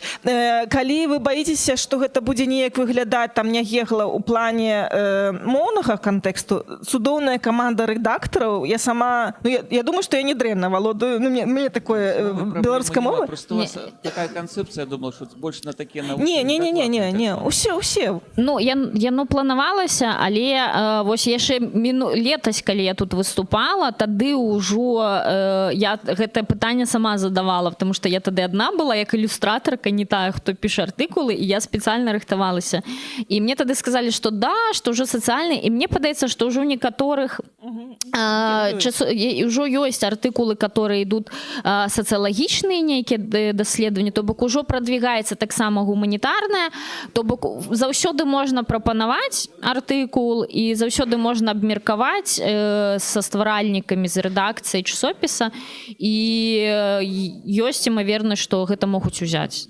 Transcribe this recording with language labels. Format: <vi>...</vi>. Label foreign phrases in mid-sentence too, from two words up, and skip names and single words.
<be>Калі вы баіцеся, што гэта будзе неяк выглядаць там нягегла ў плане моўнага кантэксту, цудоўная каманда рэдактараў, я сама, ну, я думаю, што я не дрэнна валодаю, ну, мне такое беларуская мова. Просто у вас такая канцэпцыя, я думала, што больш на такія навукі. Не, усе. Ну, яно планавалася, але вось яшчэ летась, калі я тут выступала, тады ўжо я гэтае пытанне сама задавала,</be> <ru>потому что</ru> <be>я тады адна была як ілюстратарка, не тая, хто піша артыкулы, і я спецыяльна рыхтавалася. І мне тады сказалі, што да, што ўжо сацыяльны, і мне падаецца, што ўжо ў некаторых ўжо ёсць артыкулы, которые ідуць сацыялагічныя нейкія даследаванні, то бок ужо прадвігаецца таксама гуманітарная, то бок заўсёды можна прапанаваць артыкул і заўсёды можна абмеркаваць са стваральнікамі з рэдакцыяй часопіса, і ёсць імавернасць, што гэта могуць узяць.</be>